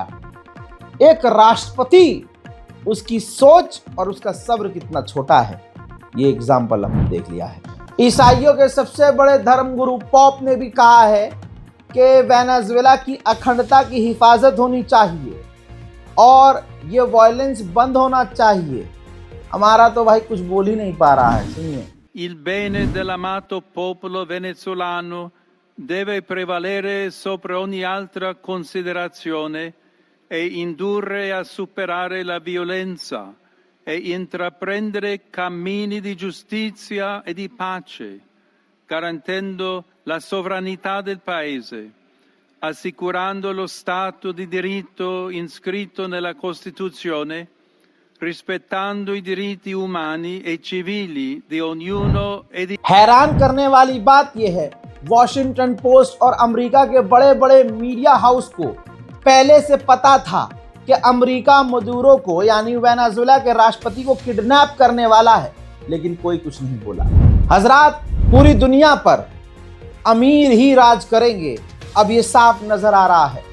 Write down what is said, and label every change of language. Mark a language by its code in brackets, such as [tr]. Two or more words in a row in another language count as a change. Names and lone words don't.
[hi] एक राष्ट्रपति, उसकी सोच और उसका सब्र कितना छोटा है, ये एग्जाम्पल हमने देख लिया है। ईसाइयों के सबसे बड़े धर्मगुरु पोप ने भी कहा है कि वेनेजुएला की अखंडता की हिफाजत होनी चाहिए और ये वायलेंस बंद होना चाहिए। हमारा तो भाई कुछ बोल ही नहीं पा रहा है, सुनिए। [it] Il bene dell'amato popolo venezuelano deve prevalere sopra ogni altra considerazione e indurre a superare la violenza e intraprendere cammini di giustizia e di pace, garantendo la sovranità del Paese, assicurando lo Stato di diritto iscritto nella Costituzione, rispettando i diritti umani e civili di ognuno e di... [hi] हैरान करने वाली बात यह है, वॉशिंगटन पोस्ट और अमेरिका के बड़े बड़े [en] media house [hi] को पहले से पता था कि अमेरिका मदुरो को यानी वेनेजुएला के राष्ट्रपति को किडनैप करने वाला है, लेकिन कोई कुछ नहीं बोला। हजरात, पूरी दुनिया पर अमीर ही राज करेंगे, अब ये साफ नजर आ रहा है।